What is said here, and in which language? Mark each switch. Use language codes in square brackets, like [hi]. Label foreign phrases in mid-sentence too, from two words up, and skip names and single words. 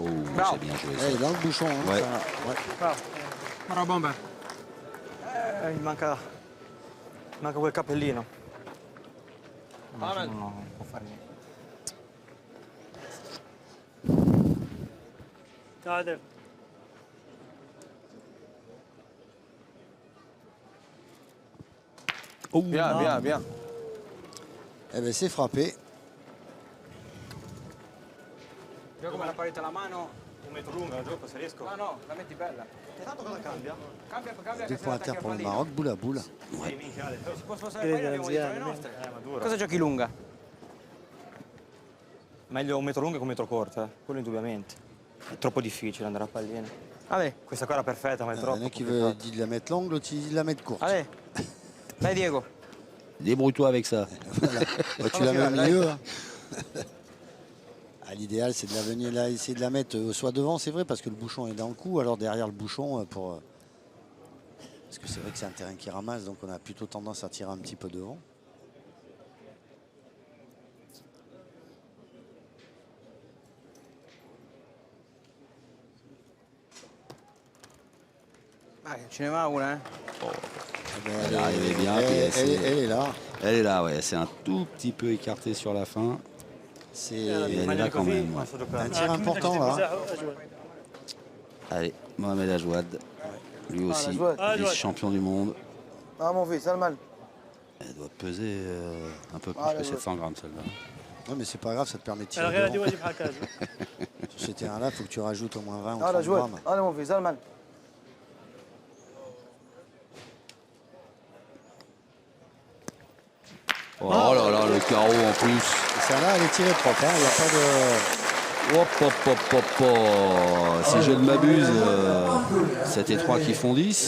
[fr] Bravo. C'est bien joué. Il est dans le bouchon. Hein, Ouais. ça, ouais. Bravo. Bravo, bomba. [it] Mi manca quel cappellino. Ma Amen. non può fare niente. [ar] تعادل. [fr] Oh, Bien, bien, bien. Eh ben, c'est frappé. [it] Io come la parete alla mano. Un metro lungo la gioco se riesco. No, no, la metti bella. E tanto cosa cambia? Cambia [fr] 2 [it] che se [fr] points [it] la [fr] à terre [it] attacchi a [fr] pour le [it] pallino. [fr] Maroc, boule à boule. [it] Sì, minchia, Ale. Si può spostare il pallino, abbiamo dietro le nostre. Ma dura. Cosa giochi lunga? Meglio un metro lungo che un metro corto, quello indubbiamente. È troppo difficile andare a palline. [fr] Allez, [it] Questa qua era perfetta, ma è [fr] Il y [it] troppo [fr] en a qui [it] complicato. [fr] veut dit de la mettre longue, l'autre il dit de la mettre courte. [it] allez. Dai Diego. [fr] débrouille-toi avec ça. Voilà. Bah, tu la mets au milieu. Hein. Ah, l'idéal, c'est de la venir là, essayer de la mettre soit devant, c'est vrai, parce que le bouchon est dans le cou, alors derrière le bouchon, parce que c'est vrai que c'est un terrain qui ramasse, donc on a plutôt tendance à tirer un petit peu devant. [it] Vai, ce ne va una, [fr] Eh ben, Elle est arrivée bien, elle, puis elle elle s'est- est- elle est là. Elle est là, ouais. C'est un tout petit peu écarté sur la fin. C'est Et elle est là quand même. [it] Ma so giocare. [fr] un tir important là. Allez, Mohamed Ajouad. Lui aussi, Ajouad. vice-champion du monde. Ah mon fils, Salman. Elle doit peser un peu plus Ah, que là, 700 grammes celle-là. Non mais c'est pas grave, ça te permet de tirer [ar] الغير هذه [fr] devant. [ar] واجب حكاج. [fr] Sur ce terrain là, il faut que tu rajoutes au moins 20 ou [ar] هذا [fr] 30 [ar] جواد [fr] grammes. هذا mon fils, Salman. Oh là là, le carreau en plus. Et ça là, elle est tirée propre, hein, il n'y a pas de... Hop, hop, hop, hop, hop. Si je ne m'abuse, 7 et 3 qui font 10.